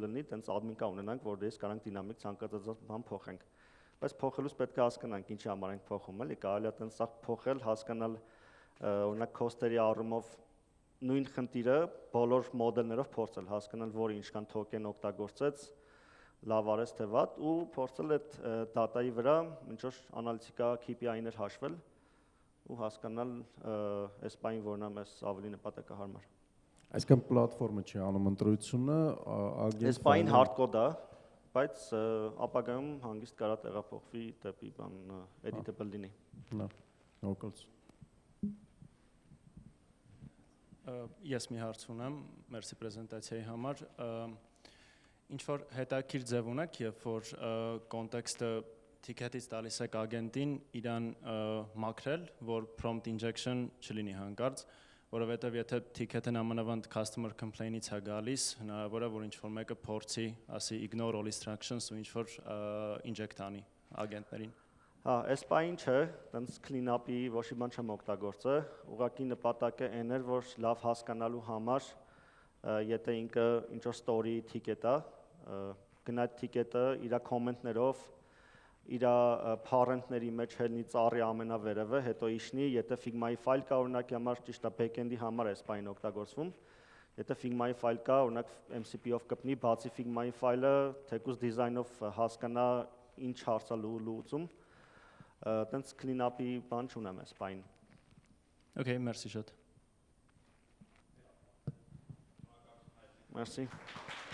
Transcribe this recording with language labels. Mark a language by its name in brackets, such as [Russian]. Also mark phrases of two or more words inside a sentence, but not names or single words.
[Armenian] լինի, տենց admin կա ունենանք, որտեղից կարանք դինամիկ ցանկացած բան փոխենք, բայց փոխելուց պետք է հասկանանք ինչի համար ենք փոխում, էլի կարելի է տենց սա փոխել, հասկանալ օրինակ cost-երի առումով նույն խնդիրը բոլոր մոդելներով փորձել հասկանալ, որ ինչքան token օգտագործեց, լավ արեց թե վատ ու փորձել այդ data-ի վրա ինչ որ անալիտիկա KPI-ներ հաշվել ու հասկանալ այս բանը որն է մեզ ավելի նպատակահարմար։ Այսինքն պլատֆորմը չի անում ընտրությունը, այս բանը [English] hard code [Armenian] է, բայց ապագայում հանգիստ կարա տեղափոխվի դեպի բան editable լինի։ Օգուտ։ Ես մի հարց ունեմ, մերսի պրեզենտացիայի համար, ինչ որ հետաքրքիր ձև ունեք, երբ որ կոնտեքստը ticket-ից տալիս եք ագենտին իրան մաքրել, որ [English] prompt injection [Armenian] չլինի հանկարծ, որովհետև եթե ticket-ն ամանավանդ [English] customer complaint- [Armenian] ից է գալիս, հնարավոր է, որ ինչ որ մեկը փորձի, ասի [English] ignore all instructions [Armenian] ու ինչ որ inject անի ագենտներին։ Հա, այս բանը չէ, տենց [English] clean up- [Armenian] ի ոչ մի բան չեմ օգտագործել, ուղղակի նպատակը այն էր, որ լավ հասկանալու համար, եթե ինքը ինչ որ [English] story ticket [Armenian] է, գնա ticket-ը իր comment-ներով, իր parent-ների մեջ հելնի ծառի ամենավերևը, հետո իշնի, եթե Figma-ի ֆայլ կա, օրինակի համար ճիշտ է back-end-ի համար այս բանը օգտագործվում, եթե Figma-ի ֆայլ կա, օրինակ MCP-ով կպնի, բացի Figma-ի ֆայլը, թեկուզ դիզայնով հասկանա ինչ հարց է լուծում, տենց [English] clean up- [Armenian] ի բան չունեմ այս բան։ Okay, merci շատ։ Merci։